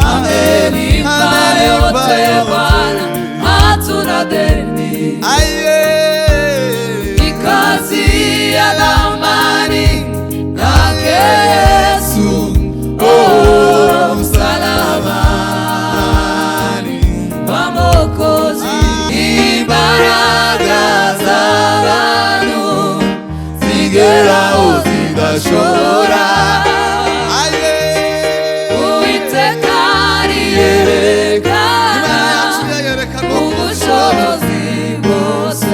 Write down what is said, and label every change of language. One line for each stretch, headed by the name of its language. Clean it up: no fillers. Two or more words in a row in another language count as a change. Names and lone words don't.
Swahili: yote Bwana, hatuna deni. Ni kazi ya thamani yake Yesu, oh, msalabani pa Mwokozi.
Kinyarwanda: Imbaraga z'abantu zigeraho zigashora, Uwiteka yerekana ubushobozi bwose.